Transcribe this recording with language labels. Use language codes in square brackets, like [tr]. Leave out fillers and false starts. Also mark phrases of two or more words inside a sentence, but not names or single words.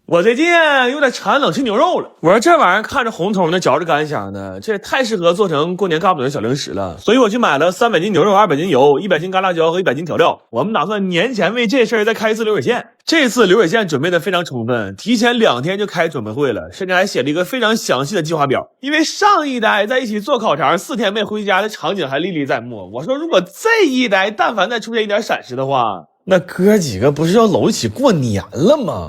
[zh] 我最近有點馋冷吃牛肉了，我说这玩意儿看着红彤的，嚼着干香的，这也太適合做成过年嘎不准的小零食了。所以我去買了300斤牛肉、200斤油、100斤干辣椒和100 斤調料。我們打算年前為這事兒再開一次流水線。這次流水線準備的非常充分，提前2天就開準備會了，甚至還寫了一個非常詳細的計劃表。因為上一代在一起做烤腸4天沒回家的場景還歷歷在目。我說如果這一代但凡再出現一點閃失的話，那哥幾個不是要摟一起過年了嗎？